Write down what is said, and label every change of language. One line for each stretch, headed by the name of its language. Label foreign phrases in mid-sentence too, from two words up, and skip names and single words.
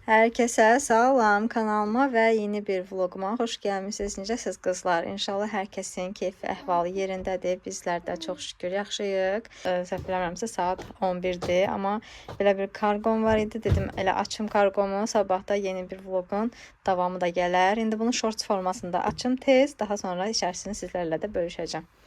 Azerbaijani: Herkese salam kanalıma ve yeni bir vloguma hoş gəlmisiniz. Necəsiz qızlar? İnşallah hər kəsin keyfi əhvalı yerindədir. Bizlər də çox şükür yaxşıyıq. Səhv eləmirəmsə saat 11-dir, amma belə bir karqom var idi. Dedim elə açım karqomu, sabah da yeni bir vlogun davamı da gələr. İndi bunu shorts formasında açım tez, daha sonra içərisini sizlərlə də bölüşəcəm.